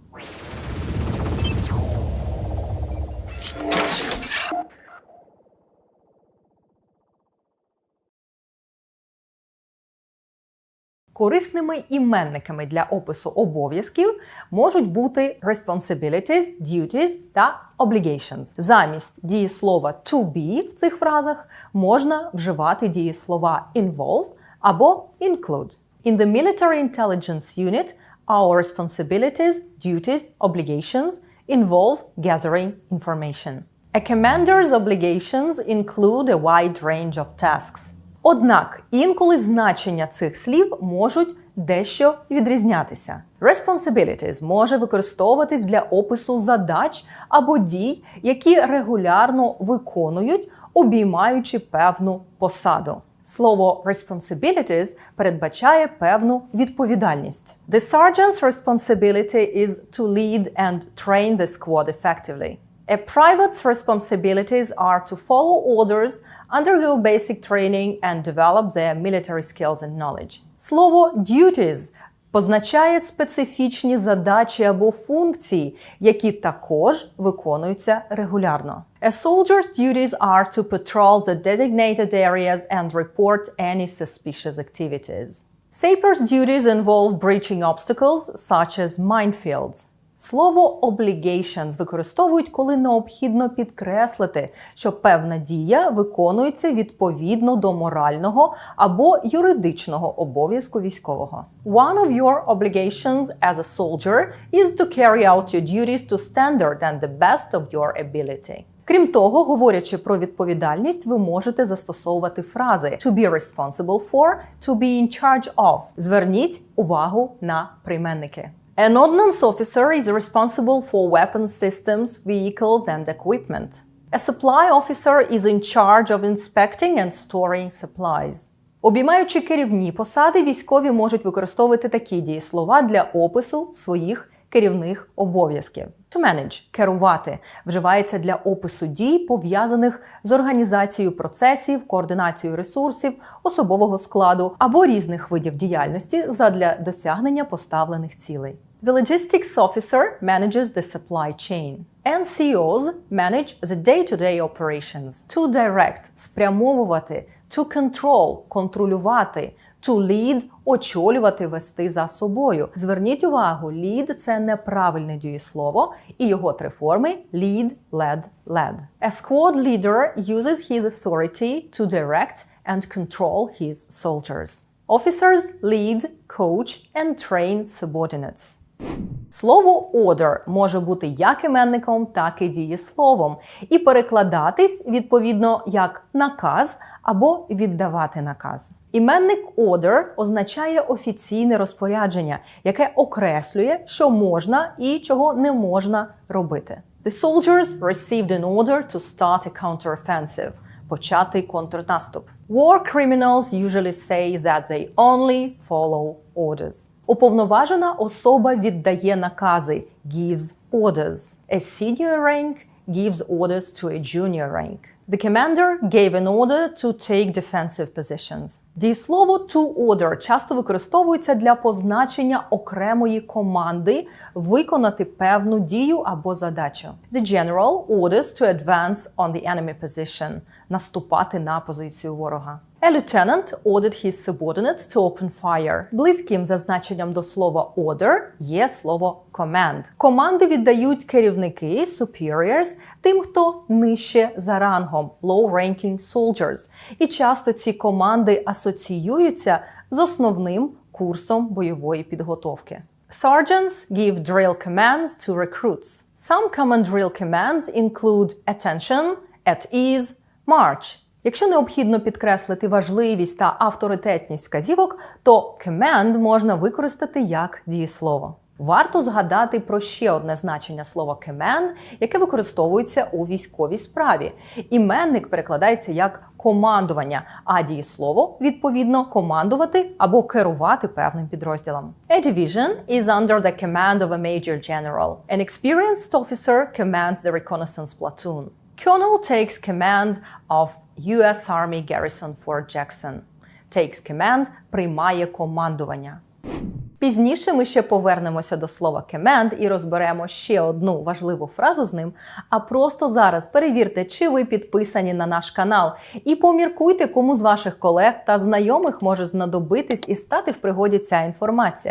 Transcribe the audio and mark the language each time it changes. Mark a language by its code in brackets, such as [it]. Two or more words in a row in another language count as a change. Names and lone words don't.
[uk] Корисними іменниками для опису обов'язків можуть бути [en] responsibilities, duties [uk] та obligations. Замість дієслова [en] to be [uk] в цих фразах можна вживати дієслова involve або include. [en] In the military intelligence unit, our responsibilities, duties, obligations involve gathering information. A commander's obligations include a wide range of tasks. [uk] Однак, інколи значення цих слів можуть дещо відрізнятися. Responsibilities може використовуватись для опису задач або дій, які регулярно виконують, обіймаючи певну посаду. Слово responsibilities передбачає певну відповідальність. [en] The sergeant's responsibility is to lead and train the squad effectively. A private's responsibilities are to follow orders, undergo basic training and develop their military skills and knowledge. [uk] Слово duties позначає специфічні задачі або функції, які також виконуються регулярно. [en] A soldier's duties are to patrol the designated areas and report any suspicious activities. Saper's duties involve breaching obstacles, such as minefields. [uk] Слово obligations використовують, коли необхідно підкреслити, що певна дія виконується відповідно до морального або юридичного обов'язку військового. [en] One of your obligations as a soldier is to carry out your duties to standard and the best of your ability. [uk] Крім того, говорячи про відповідальність, ви можете застосовувати фрази [en] to be responsible for, to be in charge of. [uk] Зверніть увагу на прийменники. [en] An ordnance officer is responsible for weapons systems, vehicles and equipment. A supply officer is in charge of inspecting and storing supplies. [uk] Обіймаючи керівні посади, військові можуть використовувати такі дієслова для опису своїх керівних обов'язків. [en] To manage – [uk] керувати, вживається для опису дій, пов'язаних з організацією процесів, координацією ресурсів, особового складу або різних видів діяльності задля досягнення поставлених цілей. [en] The logistics officer manages the supply chain. NCOs manage the day-to-day operations. To direct – спрямовувати, to control – контролювати, to lead – [uk] очолювати, вести за собою. Зверніть увагу, lead – це неправильне дієслово, і його три форми – [en] lead, led, led. A squad leader uses his authority to direct and control his soldiers. Officers lead, coach and train subordinates. [uk] Слово order може бути як іменником, так і дієсловом, і перекладатись, відповідно, як наказ або віддавати наказ. Іменник order означає офіційне розпорядження, яке окреслює, що можна і чого не можна робити. [en] The soldiers received an order to start a counteroffensive. [uk] Почати контрнаступ. [en] War criminals usually say that they only follow orders. [uk] Уповноважена особа віддає накази, [en] gives orders. A senior rank gives orders to a junior rank. The commander gave an order to take defensive positions. [uk] Дієслово [en] to order [uk] часто використовується для позначення окремої команди виконати певну дію або задачу. [en] The general orders to advance on the enemy position. [uk] Наступати на позицію ворога. [en] A lieutenant ordered his subordinates to open fire. [uk] Близьким за значенням до слова order є слово command. Команди віддають керівники, superiors, тим, хто нижче за рангом, [en] low-ranking soldiers. [uk] І часто ці команди асоціюються з основним курсом бойової підготовки. [en] Sergeants give drill commands to recruits. Some common drill commands include attention, at ease, march. [uk] Якщо необхідно підкреслити важливість та авторитетність вказівок, то command можна використати як дієслово. Варто згадати про ще одне значення слова command, яке використовується у військовій справі. Іменник перекладається як командування, а дієслово, відповідно, командувати або керувати певним підрозділом. [en] A division is under the command of a major general. An experienced officer commands the reconnaissance platoon. Colonel takes command of U.S. Army garrison Fort Jackson. Takes command – [uk] приймає командування. Пізніше ми ще повернемося до слова command і розберемо ще одну важливу фразу з ним, а просто зараз перевірте, чи ви підписані на наш канал, і поміркуйте, кому з ваших колег та знайомих може знадобитись і стати в пригоді ця інформація.